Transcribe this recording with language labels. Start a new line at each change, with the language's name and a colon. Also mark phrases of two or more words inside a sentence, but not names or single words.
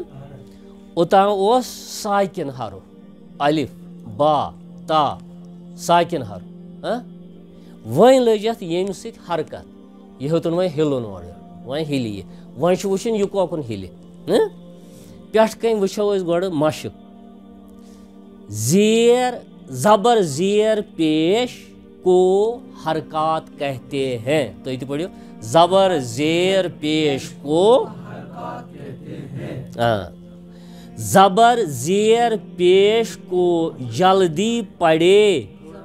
Kashmiri: اوٚتام اوس ساکِن حرف الف با تا ساکِن حرف وۄنۍ لٔج اتھ ییٚمہِ سۭتۍ حرکت یہِ ہیوٚتُن وۄنۍ ہِلُن اورٕ وۄنۍ ہِلہِ یہِ وۄنۍ چھُ وٕچھُن یہِ کوکُن ہِلہِ. پٮ۪ٹھٕ کَنۍ وٕچھو أسۍ گۄڈٕ مشق
Urdu: زیر زبر زیر پیش کو حرکات کہتے ہیں.
Kashmiri: تُہۍ تہِ پٔرِو زبر زیر پیش کو زبر زیر پیش کو
Urdu: جلدی پڑے